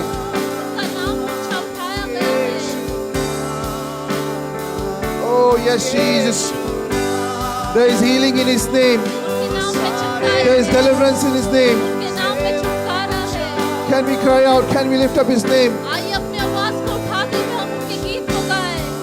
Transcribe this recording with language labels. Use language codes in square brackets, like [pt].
[hi] उसका नाम ऊंचा उठाया गया है [en] Oh yes, Jesus. There is healing in His name. [hi] उसके नाम में छुटकारा [en] There is [hi] है [en] deliverance in His name. [hi] उसके नाम में छुटकारा है [en] Can we cry out? Can we lift up His name? [hi] आइए अपनी आवाज को उठाते हुए हम उनके गीत को गाएं